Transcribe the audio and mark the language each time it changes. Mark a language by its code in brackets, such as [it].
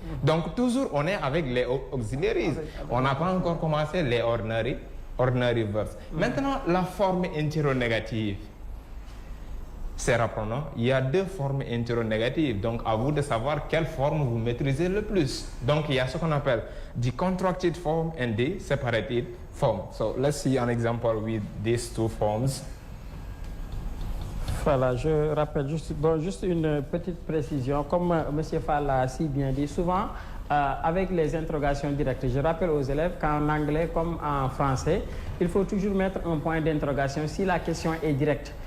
[fr] Donc, toujours, on est avec les auxiliaries. On n'a pas encore commencé les ordinary verbs. Maintenant, la forme interrogative. C'est rapprenant. Il y a deux formes interrogatives. Donc, à vous de savoir quelle forme vous maîtrisez le plus. Donc, il y a ce qu'on appelle [en] the contracted form and the separated form. So, let's see an example with these two forms. [fr] Voilà, je rappelle juste une petite précision. Comme M. Fall l'a si bien dit, souvent, avec les interrogations directes, je rappelle aux élèves qu'en anglais comme en français, il faut toujours mettre un point d'interrogation si la question est directe.